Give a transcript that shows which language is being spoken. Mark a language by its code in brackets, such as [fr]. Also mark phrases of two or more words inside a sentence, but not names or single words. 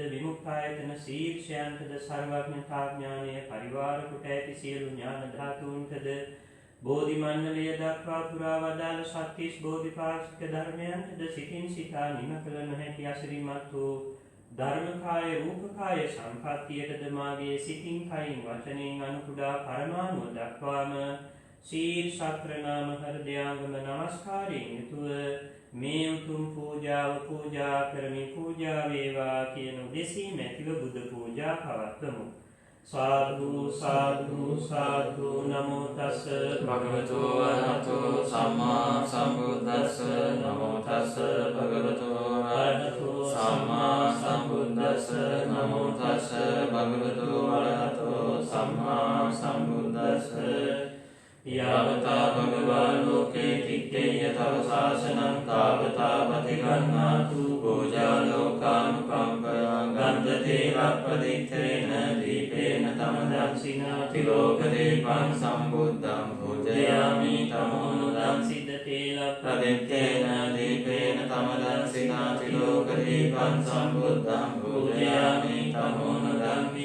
[si] විමුක්තායතන ශීර්ෂයන්ටද සර්වඥතා ඥානය පරිවාර කොට ඇති සියලු ඥාන ධාතුන්ටද බෝධි මණ්ඩලය දක්වා පුරා වදාළ සත්‍තිස් බෝධිපාක්ෂික ධර්මයන්ටද සිතින් සිතා නිම කළ නොහැකි අසිරිමත් වූ ධර්මකාය රූපකාය සම්පත්තියටද මාගේ සිතින් කයින් වචනයෙන් අනුකුඩා පරමාණුව දක්වාම ශීර්ෂ ප්‍රණාම හෘදයාංගම නමස්කාරයෙන් යුතුව මේ උතුම් පූජාව පූජා කරමි. පූජා වේවා කියන උදෙසින් ඇතිව බුදු පූජා පවත්වමු. [pi] साधु साधु साधु नमो तस् भगवतो अरहतो सम्मा सम्बुद्धस्स नमो तस् भगवतो अरहतो सम्मा सम्बुद्धस्स नमो तस् भगवतो अरहतो सम्मा सम्बुद्धस्स यावता भगवान् लोके तिष्ठेय තව ශාසනං තාවතා පතිගන්නාතු පූජාලෝකානුකම්පයා ගන්ධතේලප්පදිත්තේන දීපේන තමදක්ෂිනා තිලෝකදීපං සම්බුද්ධං පූජයාමි තමෝනුදං සිද්ධතේලප්පදිත්තේන දීපේන තමදක්ෂිනා තිලෝකදීපං සම්බුද්ධං පූජයාමි තමෝනුදං